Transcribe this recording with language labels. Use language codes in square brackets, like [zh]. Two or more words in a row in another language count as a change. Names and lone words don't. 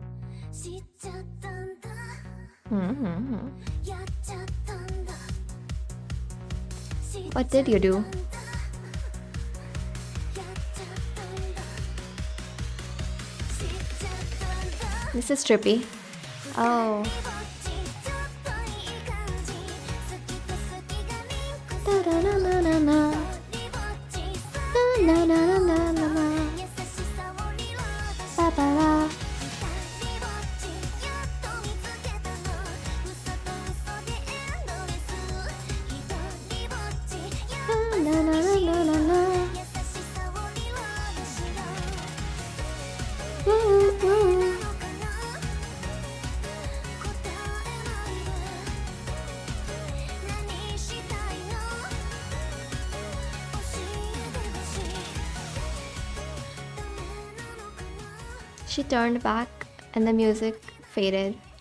[en] What did you do? This is trippy. Oh. Da da na na na na. Na na na na na na. Ba ba ba. Na na na na na na. Woo, woo. She turned back and the music faded.